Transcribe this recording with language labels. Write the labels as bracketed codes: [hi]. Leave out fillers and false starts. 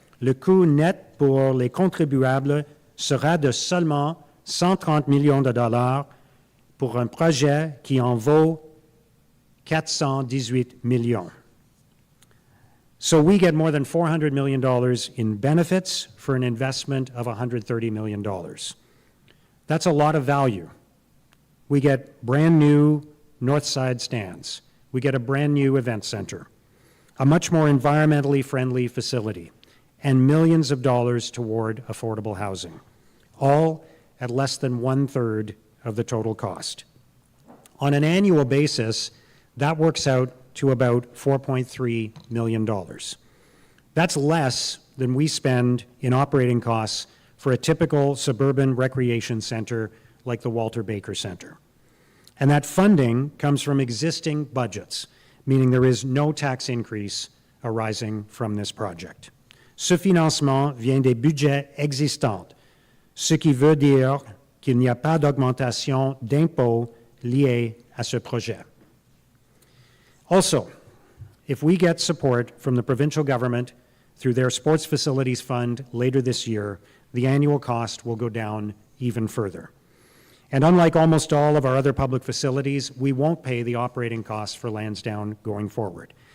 [fr] le coût net pour les contribuables sera de seulement 130 millions de dollars pour un projet qui en vaut 418 millions. [en] So we get more than $400 million in benefits for an investment of $130 million. That's a lot of value. We get brand new north side stands. We get a brand new event center, a much more environmentally friendly facility, and millions of dollars toward affordable housing, all at less than 1/3 of the total cost. On an annual basis, that works out to about $4.3 million. That's less than we spend in operating costs for a typical suburban recreation center like the Walter Baker Center. And that funding comes from existing budgets, meaning there is no tax increase arising from this project. [fr] Ce financement vient des budgets existants, ce qui veut dire qu'il n'y a pas d'augmentation d'impôts liée à ce projet. [en] Also, if we get support from the provincial government through their sports facilities fund later this year, the annual cost will go down even further. And unlike almost all of our other public facilities, we won't pay the operating costs for Lansdowne going forward.